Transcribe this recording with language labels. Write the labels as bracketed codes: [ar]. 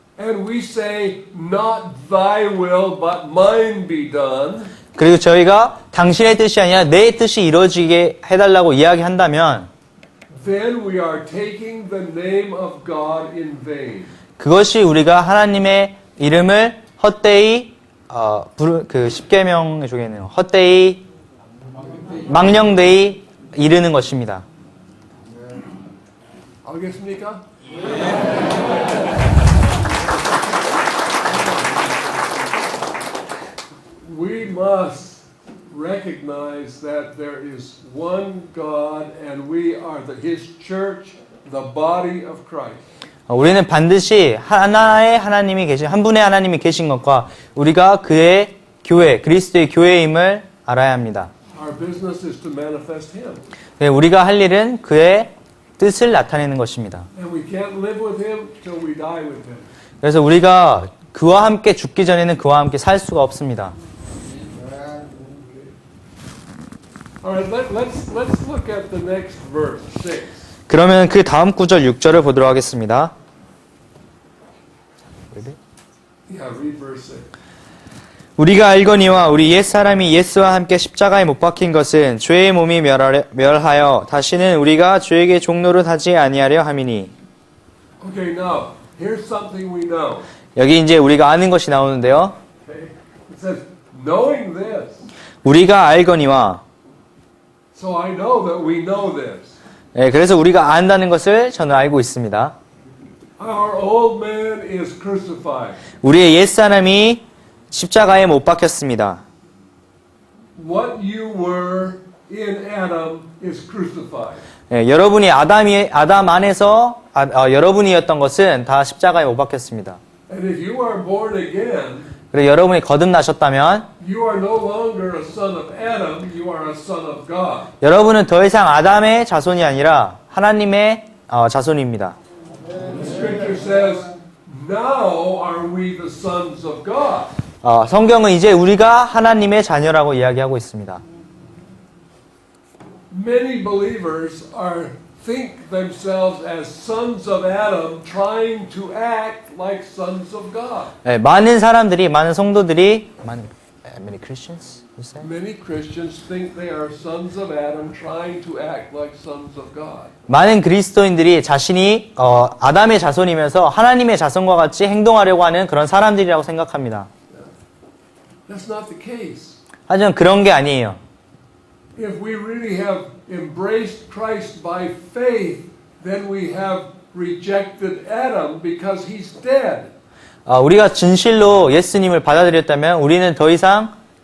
[en] and we say, not thy will, but mine be done, [ko] 그리고 저희가 당신의 뜻이 아니라 내 뜻이 이루어지게 해달라고 이야기한다면, [en] then we are taking the name of God in vain. [ko] 그것이 우리가 하나님의 이름을 헛되이 그 십계명의 중에는 헛되이 망령되이 이르는 것입니다. 알겠습니까? [en] We must recognize that there is one God and we are His church, the body of Christ. [ko] 우리는 반드시 하나의 하나님이 계신, 한 분의 하나님이 계신 것과 우리가 그의 교회, 그리스도의 교회임을 알아야 합니다. [en] Our business is to manifest Him. [ko] 네, 우리가 할 일은 그의 뜻을 나타내는 것입니다. [en] And we can't live with Him till we die with Him. [ko] 그래서 우리가 그와 함께 죽기 전에는 그와 함께 살 수가 없습니다. [en] Alright, let's look at the next verse, 6. [ko] 그러면 그 다음 구절 6절을 보도록 하겠습니다. [en] Yeah, read verse 6. [ko] 우리가 알거니와 우리 옛사람이 예수와 함께 십자가에 못 박힌 것은 죄의 몸이 멸하여 다시는 우리가 죄에게 종노릇 하지 아니하려 함이니. [en] Okay, now, here's something we know. [ko] 여기 이제 우리가 아는 것이 나오는데요. [en] Okay? It says, knowing this. [ko] 우리가 알거니와. [en] So I know that we know this. [ko] 네, 그래서 우리가 안다는 것을 저는 알고 있습니다. [en] Our old man is crucified. [ko] 우리의 옛사람이 십자가에 못 박혔습니다. [en] What you were in Adam is crucified. [ko] 네, 여러분이 아담 안에서 여러분이었던 것은 다 십자가에 못 박혔습니다. [en] And if you are born again, [ko] 그리고 여러분이 거듭나셨다면 [en] you are no longer a son of Adam, you are a son of God. [ko] 여러분은 더 이상 아담의 자손이 아니라 하나님의 자손입니다. [en] The scripture says, now are we the sons of God. [ko] 성경은 이제 우리가 하나님의 자녀라고 이야기하고 있습니다. [en] Many believers think themselves as sons of Adam, trying to act like sons of God. [ko] 네, 많은 성도들이 [en] many Christians, you say? Many Christians think they are sons of Adam, trying to act like sons of God. [ko] 많은 그리스도인들이 자신이 아담의 자손이면서 하나님의 자손과 같이 행동하려고 하는 그런 사람들이라고 생각합니다. [en] That's not the case. [ko] 하지만 그런 게 아니에요. [en] If we really have embraced Christ by faith, then we have rejected Adam because he's dead. [ko] 우리가 진실로 예수님을 받아들였다면 우리는 더 이상